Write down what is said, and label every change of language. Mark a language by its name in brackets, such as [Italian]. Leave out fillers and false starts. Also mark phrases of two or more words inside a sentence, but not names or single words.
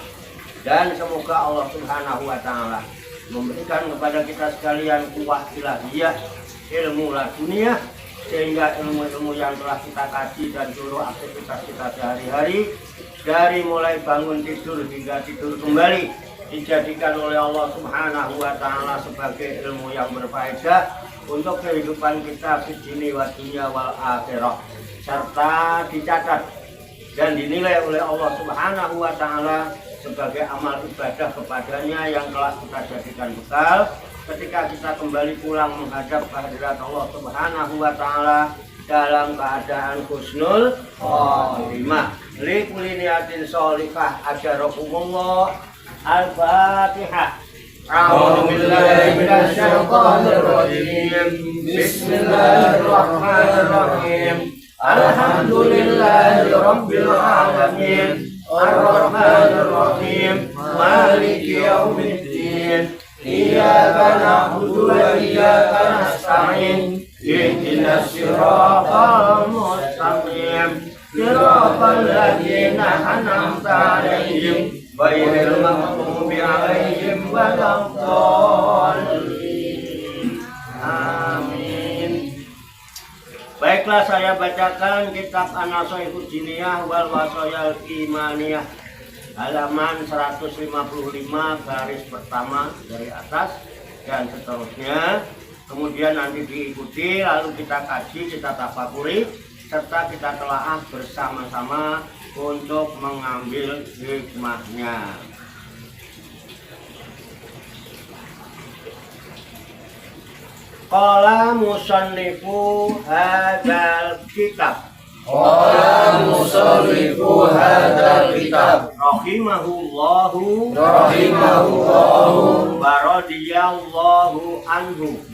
[Indonesian] Dan semoga Allah [Arabic] سبحانه وتعالى [Indonesian] memberikan kepada kita sekalian [Arabic] قوة إلهية, [Indonesian] ilmu laduniah, sehingga ilmu-ilmu yang telah kita kaji dan seluruh aktivitas kita sehari-hari dari mulai bangun tidur hingga tidur kembali dijadikan oleh Allah [Arabic] سبحانه وتعالى [Indonesian] sebagai ilmu yang berfaedah untuk kehidupan kita di dunia [Arabic] ودنيا والآخرة, [Indonesian] serta dicatat dan dinilai oleh Allah [Arabic] سبحانه وتعالى [Indonesian] sebagai amal ibadah kepadanya yang telah kita jadikan bekal ketika kita kembali pulang menghadap kehadirat Allah [Arabic] سبحانه وتعالى [Indonesian] dalam keadaan [Arabic] حسن الخاتمة. لكل نية صالحة أجركم الله. [Indonesian] Al-Fatihah. [Arabic] أعوذ بالله من الشيطان الرجيم. بسم الله الرحمن الرحيم الحمد لله رب العالمين. الرحمن الرحيم مالك يوم الدين. إياك نعبد وإياك نستعين. اهدنا الصراط المستقيم. صراط الذين أنعمت عليهم غير المغضوب عليهم ولا الضالين. Amin. [Indonesian] Baiklah, saya bacakan kitab An-Nasaihud Diniyah wal Wasayal Imaniyah halaman 155 garis pertama dari atas dan seterusnya. Kemudian nanti diikuti, lalu kita kaji, kita tafakuri, serta kita telaah bersama-sama untuk mengambil hikmahnya. [Arabic] قال مصنف هذا الكتاب. قال مصنف هذا الكتاب. رحمه الله ورضي الله عنه.